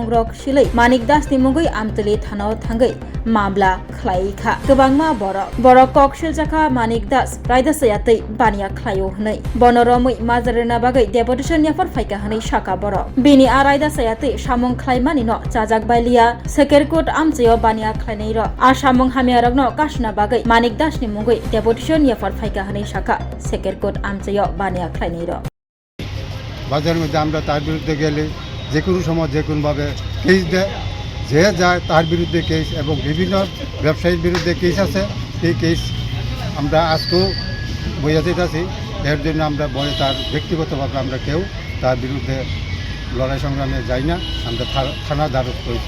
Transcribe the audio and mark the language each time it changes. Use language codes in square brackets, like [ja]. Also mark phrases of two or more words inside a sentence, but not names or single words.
[trp] रक सिलै मानिक दासनि मुगै आमतली थानाव थांगै मामला खलायखा गोबांमा बरक ककसिल जाखा मानिक दास रायदासयातै बानिया खलायो हनै बनरमै माजारना बागै डेपुटेशन याफोर फायका हनै शाखा बरक बेनि आरायदा सायातै सामुं खलायमानि न चाजाक बायलिया सेकेरकुट आमचयो बानिया खलायनाय र आ सामुं हामियारक न कासना बागै मानिक दासनि मुगै डेपुटेशन याफोर फायका हनै शाखा सेकेरकुट आमचयो बानिया खलायनाय र [bn] বাজারের মধ্যে আমরা তার বিরুদ্ধে গেলে যে কোনো সময় যে কোনোভাবে কেস দেয় যে যায় তার বিরুদ্ধে কেস এবং বিভিন্ন ব্যবসায়ীর বিরুদ্ধে কেস আছে এই কেস আমরা আজকেও বইয়াতে আছি এর জন্য আমরা বলে তার ব্যক্তিগতভাবে আমরা কেউ তার বিরুদ্ধে লড়াই সংগ্রামে যাই না আমরা থানা দ্বারস্থ হয়েছি